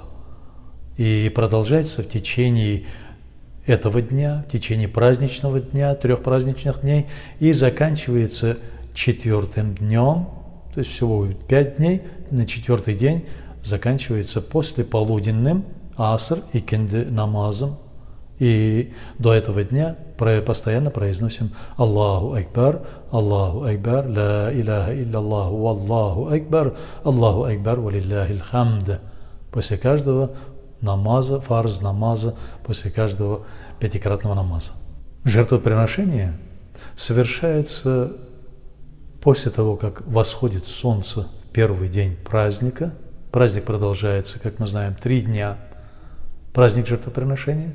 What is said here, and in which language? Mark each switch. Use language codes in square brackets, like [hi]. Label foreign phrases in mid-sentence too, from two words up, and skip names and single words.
[ru] И продолжается в течение этого дня, в течение праздничного дня, 3 праздничных дней, и заканчивается 4-м днем, то есть всего 5 дней, на 4-й день заканчивается послеполуденным аср и кенди намазом. И до этого дня постоянно произносим [ar] الله أكبر، لا إله إلا الله، والله أكبر، ولله الحمد. [ru] После каждого намаза, фарз намаза, после каждого 5-кратного намаза. Жертвоприношение совершается после того, как восходит солнце в первый день праздника. Праздник продолжается, как мы знаем, 3 дня. Праздник жертвоприношения.